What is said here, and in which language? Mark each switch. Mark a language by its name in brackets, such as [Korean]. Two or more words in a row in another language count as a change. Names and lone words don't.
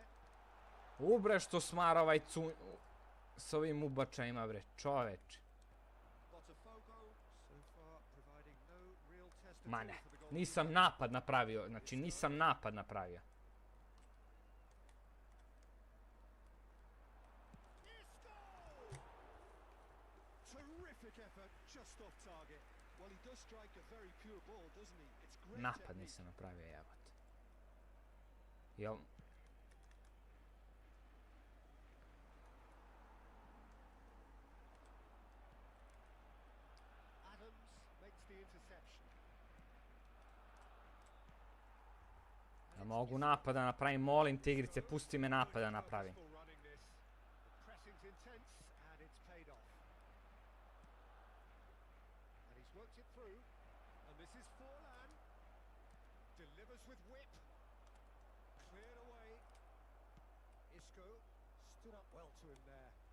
[Serbian] Bre, što smara ovaj s ovim ubačajima, bre, čoveč. [English] Botafogo so far providing no real test [Serbian] Ma [English] at all [Serbian] ne, [English] for the goal. [Serbian] nisam napad napravio, znači nisam napad napravio. [English] Isco! Terrific effort, just off target. well, he does strike a very pure ball, doesn't he? It's great [Serbian] Napad [English] technique. [Serbian] nisam napravio, jebote. Jel? [English] Adams makes the interception. [Serbian] Ja mogu napada napravim, molim tigrice, pusti me napada napravim. [English] Running this. The pressing's intense and it's paid off. And he's worked it through. And this is Forlan. Delivers with whip. Cleared away. Isco stood up well to him there.